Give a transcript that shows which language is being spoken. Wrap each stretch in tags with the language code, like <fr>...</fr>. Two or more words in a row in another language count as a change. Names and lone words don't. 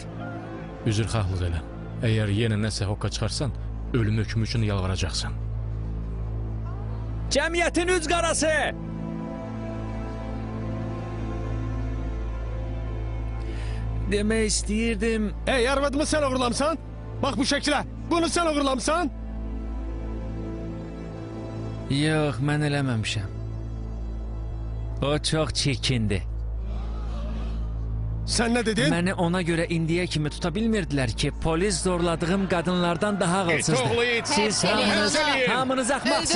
<az>Üzrxahlıq elə. Əgər yenə nəsə hoqqa çıxarsan, ölüm hökmü üçün yalvaracaqsan. Cəmiyyətin üz qarası. Demək istəyirdim.</az> <tr>Hey, arvadımı sen uğurlamsan? Bak bu şekilde. Bunu sen uğurlamsan?</tr> <az>Yox, mən eləməmişəm. O çox çirkindir.</az> <tr>Sen ne dedin?</tr> <az>Məni ona görə indiyə kimi tuta bilmirdilər ki, polis zorladığım qadınlardan daha ağılsızdır. Siz hamınız axmaqsınız.</az>